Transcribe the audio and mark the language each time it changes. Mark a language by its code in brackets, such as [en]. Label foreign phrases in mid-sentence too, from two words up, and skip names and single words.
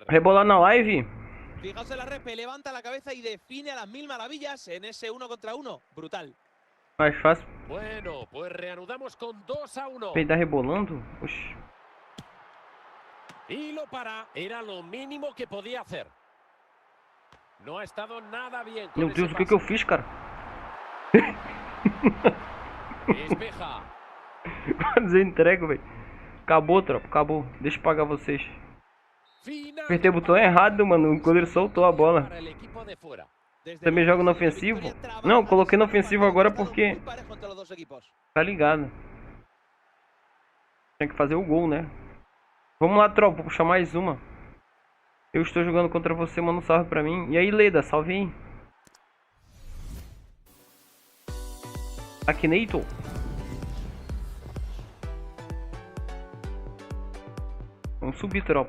[pt] Rebolar na live? [es] Fijaos en la repe, levanta la cabeza y define a las mil maravillas en ese 1 contra 1. Brutal. [pt] Mais fácil. [es] Bueno, pues reanudamos con 2-1. [pt] Peidar rebolando? Oxi. [es] Y lo para, era lo mínimo que podía hacer. No ha estado nada bien con [pt] Meu Deus, [es] ese [pt] o que eu [es] pase. [pt] fiz, cara? [es] Despeja. [pt] Quase eu entrego, velho. Acabou, tropa, acabou. Deixa eu pagar vocês. [es] Final [pt] Apertei o botão errado, mano. O goleiro soltou a bola. [es] para el equipo de fuera. [pt] Também joga no ofensivo? Não, coloquei no ofensivo agora porque... [es] Muy parejo entre los dos equipos. [pt] Tá ligado. Tem que fazer o gol, né? Vamos lá, tropa. Vou puxar mais uma. Eu estou jogando contra você, manda um salve pra mim. E aí, Leda, salve aí. Akinator. Vamos subir, tropa.